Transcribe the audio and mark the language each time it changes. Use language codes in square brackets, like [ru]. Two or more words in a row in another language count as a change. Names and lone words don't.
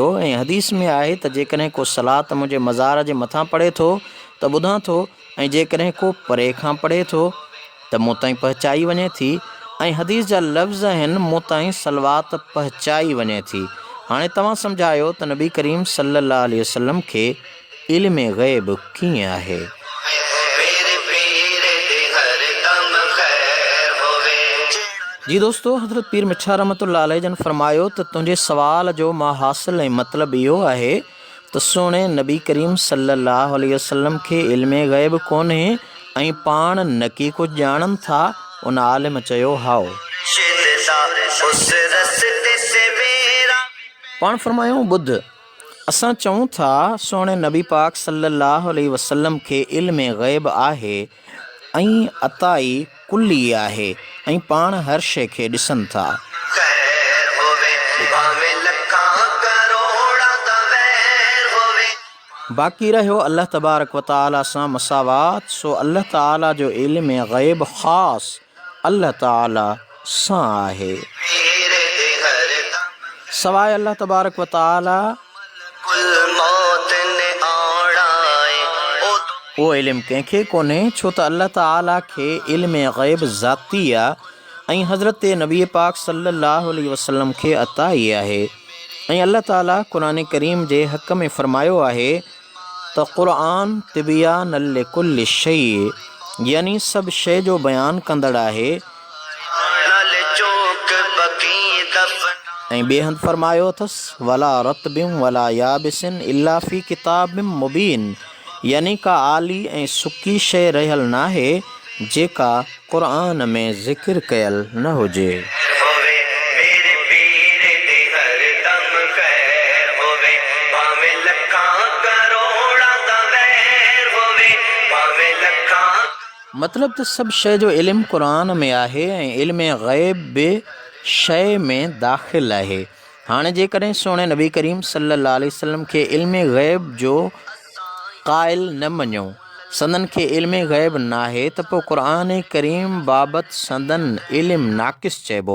[sd] ऐं हदीस में आहे त जेकॾहिं को सलात मुंहिंजे मज़ार जे मथां पढ़े थो त ॿुधां थो, ऐं जेकॾहिं को परे खां पढ़े थो त मूं ताईं पहुचाई वञे थी। ऐं हदीस जा लफ़्ज़ आहिनि, मूं ताईं सलवात पहुचाई वञे थी। हाणे तव्हां सम्झायो त नबी करीम [ar] صلى الله عليه وسلم [sd] खे इल्म ग़ैब कीअं आहे? [pa] ਮੇਰੇ ਪੀਰ ਦੇ ਹਰ ਦਮ ਖ਼ੈਰ ਹੋਵੇ। [sd] जी दोस्तो, हज़रत पीर मिठा [ar] رحمة الله عليه [sd] जन फरमायो त तुंहिंजे सवाल जो मां हासिल ऐं मतिलबु इहो आहे त सुहिणे नबी करीम [ar] صلى الله عليه وسلم [sd] खे इल्म ग़ैब कोन्हे ऐं पाण न की कुझु ॼाणनि था। उन आलिम चयो, हाओ [ur] اس راستے سے میرا [sd] पाण फरमायूं ॿुध, असां चऊं था सुहिणे नबी पाक [ar] صلى الله عليه وسلم [sd] खे इल्म ग़ैब आहे ऐं अताई कुल्ली आहे, ऐं पाण हर शइ खे ॾिसनि था। [pa] ਖ਼ੈਰ ਹੋਵੇ, ਭਾਵੇਂ ਲੱਖਾਂ ਕਰੋੜਾਂ ਦਾ ਵੈਰ ਹੋਵੇ। [sd] बाक़ी रहियो [ar] الله تبارك وتعالى [sd] सां मसावात। सो अल्लाह ताला जो इल्म ग़ैब ख़ासि अल्लाह ताला सां आहे। [pa] ਪੀਰ ਦੇ ਹਰ ਦਮ [sd] सवाइ [ar] الله تبارك وتعالى कुल मौत ने आणा है ओ तो [sd] उहो इल्मु कंहिंखे कोन्हे, छो त अल्लाह ताला खे इल्म ग़ैब ज़ाती आहे ऐं हज़रत नबी पाक [ar] صلى الله عليه وسلم [sd] खे अताई आहे। ऐं अल्लाह ताला क़ुरान करीम जे हक़ में फ़रमायो आहे त क़ुरान [ar] تبيانا لكل شيء, [sd] यानी सभु शइ जो बयानु कंदड़ आहे। नल चौक बकी दफन ऐं ॿिए हंधि फ़रमायो अथसि [ar] ولا رطب ولا يابس إلا في كتاب مبين, [sd] यानी का आली ऐं सुकी शइ रहियल नाहे जेका क़ुरान में ज़िक्र कयल न हुजे। [pa] होवे। ਮੇਰੇ ਪੀਰ ਦੇ ਹਰ ਦਮ ਖ਼ੈਰ ਹੋਵੇ, ਭਾਵੇਂ ਲੱਖਾਂ ਕਰੋੜਾਂ ਦਾ ਵੈਰ ਹੋਵੇ, ਭਾਵੇਂ ਲੱਖਾਂ [sd] मतिलब त सभु शइ जो इल्मु क़ुरान में आहे ऐं इल्म ग़ैब बि शइ में दाख़िल आहे। हाणे जेकॾहिं सुहिणे नबी करीम [ar] صلى الله عليه وسلم [sd] खे इल्म ग़ैब जो क़ाइल न मञो, संदन खे इल्म ग़ैब नाहे, त पोइ क़ुरान करीम बाबति संदन इल्मु नाक़िस चइबो।